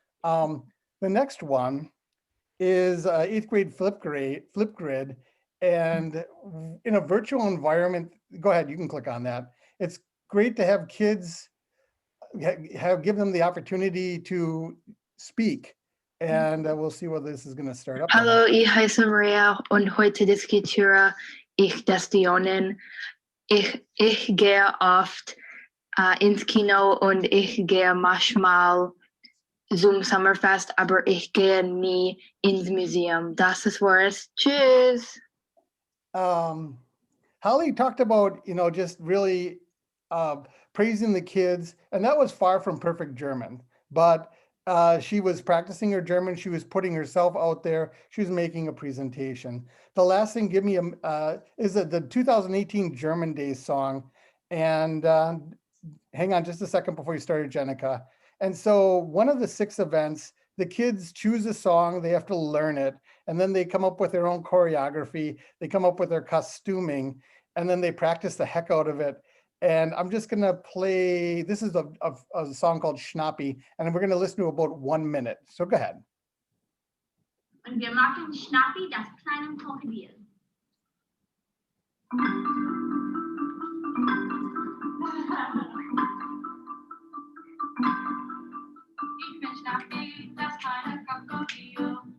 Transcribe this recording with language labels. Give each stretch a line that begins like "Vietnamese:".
English: The next one is 8th grade flip grid. And in a virtual environment, go ahead, you can click on that. It's great to have kids give them the opportunity to speak. And we'll see whether this is going to start up.
German: Hallo, ich heiße Maria und heute diskutiere ich Diskussionen. Ich gehe oft ins Kino und ich gehe manchmal zum Sommerfest, aber ich gehe nie ins Museum. Das ist was. Tschüss.
English: Holly talked about, just really praising the kids, and that was far from perfect German, but she was practicing her German. She was putting herself out there. She was making a presentation. The last thing, is the 2018 German Day song. And hang on just a second before you started, Jenica. And so one of the 6 events, the kids choose a song, they have to learn it, and then they come up with their own choreography, they come up with their costuming, and then they practice the heck out of it. And I'm just gonna play, this is a song called Schnappi, and we're gonna listen to about 1 minute. So go ahead.
German: Und wir machen Schnappi, das kleine Krokodil. Ich bin Schnappi, das kleine Krokodil.